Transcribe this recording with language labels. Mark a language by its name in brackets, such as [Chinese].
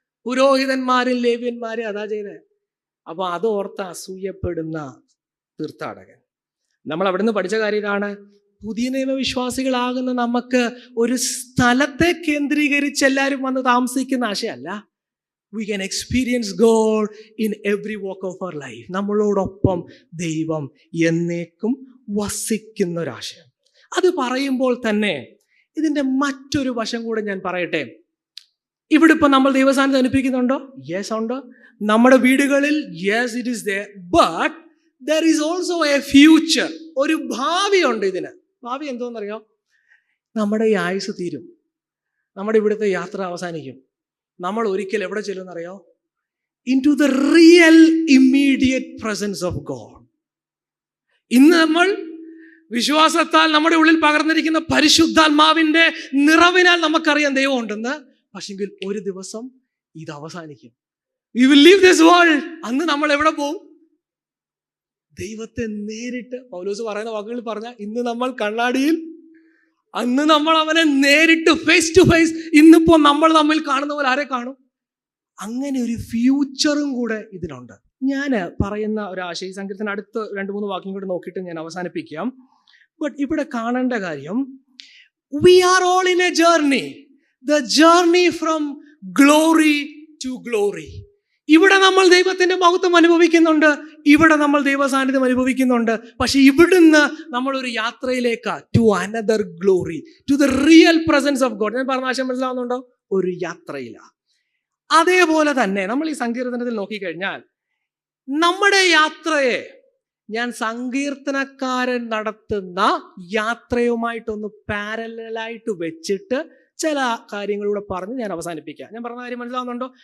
[Malayalam] പുരോഹിതന്മാരും ലേവ്യന്മാരും അതാ ചെയ്തേ. അപ്പൊ അത് ഓർത്ത് അസൂയപ്പെടുന്ന തീർത്ഥാടകൻ. നമ്മൾ അവിടുന്ന് പഠിച്ച കാര്യം ഇതാണ്. പുതിയ നിയമവിശ്വാസികളാകുന്ന നമുക്ക് ഒരു സ്ഥലത്തെ കേന്ദ്രീകരിച്ച് എല്ലാവരും വന്ന് താമസിക്കുന്ന ആശയമല്ല. [English] We can experience God in every walk of our life. [Malayalam] നമ്മളോടൊപ്പം ദൈവം എന്നേക്കും വസിക്കുന്ന ഒരാശയം. അത് പറയുമ്പോൾ തന്നെ ഇതിൻ്റെ മറ്റൊരു വശം കൂടെ ഞാൻ പറയട്ടെ. ഇവിടെ ഇപ്പം നമ്മൾ ദൈവസാന്നിധ്യം അനുഭവിക്കുന്നുണ്ടോ? [English] yes, [Malayalam] ഉണ്ട്. നമ്മുടെ വീടുകളിൽ [English] Yes, it is there. But there is also a future. [Malayalam] ഒരു ഭാവിയുണ്ട് ഇതിന്. ഭാവി എന്തോന്നറിയോ? നമ്മുടെ ഈ ആയുസ് തീരും, നമ്മുടെ ഇവിടുത്തെ യാത്ര അവസാനിക്കും. നമ്മൾ ഒരിക്കൽ എവിടെ ചെല്ലുമെന്നറിയോ? [English] Into the real immediate presence of God. [Malayalam] ഇന്ന് നമ്മൾ വിശ്വാസത്താൽ നമ്മുടെ ഉള്ളിൽ പകർന്നിരിക്കുന്ന പരിശുദ്ധാത്മാവിന്റെ നിറവിനാൽ നമുക്കറിയാം ദൈവം ഉണ്ടെന്ന്. പക്ഷെങ്കിൽ ഒരു ദിവസം ഇത് അവസാനിക്കും. [English] We will leave this world. [Malayalam] അന്ന് നമ്മൾ എവിടെ പോകും? ദൈവത്തെ നേരിട്ട്, പൗലോസ് പറയുന്ന വാക്കുകളിൽ പറഞ്ഞ, ഇന്ന് നമ്മൾ കണ്ണാടിയിൽ, അന്ന് നമ്മൾ അവനെ നേരിട്ട് [English] Face to face. [Malayalam] ഇന്നിപ്പോ നമ്മൾ തമ്മിൽ കാണുന്ന പോലെ ആരെ കാണും? അങ്ങനെ ഒരു ഫ്യൂച്ചറും കൂടെ ഇതിനുണ്ട്. ഞാൻ പറയുന്ന ഒരു ആശയ സങ്കീർത്തനം അടുത്ത 2-3 വാക്യം കൂടെ നോക്കിയിട്ട് ഞാൻ അവസാനിപ്പിക്കാം. [English] but [Malayalam] ഇവിടെ കാണേണ്ട കാര്യം, [English] we are all in a journey. The journey from glory to glory. [Malayalam] ഇവിടെ നമ്മൾ ദൈവത്തിന്റെ മഹത്വം അനുഭവിക്കുന്നുണ്ട്, ഇവിടെ നമ്മൾ ദൈവ സാന്നിധ്യം അനുഭവിക്കുന്നുണ്ട്. പക്ഷെ ഇവിടുന്ന് നമ്മൾ ഒരു യാത്രയിലേക്കാ, [English] To another glory, to the real presence of God. [Malayalam] ഞാൻ പറഞ്ഞ ആശയം മനസ്സിലാവുന്നുണ്ടോ? ഒരു യാത്രയിലാ. അതേപോലെ തന്നെ നമ്മൾ ഈ സങ്കീർത്തനത്തിൽ നോക്കിക്കഴിഞ്ഞാൽ നമ്മുടെ യാത്രയെ ഞാൻ സങ്കീർത്തനക്കാരൻ നടത്തുന്ന യാത്രയുമായിട്ടൊന്ന് പാരലായിട്ട് വെച്ചിട്ട് ചില കാര്യങ്ങളിലൂടെ പറഞ്ഞ് ഞാൻ അവസാനിപ്പിക്കാം. ഞാൻ പറഞ്ഞ കാര്യം മനസ്സിലാവുന്നുണ്ടോ?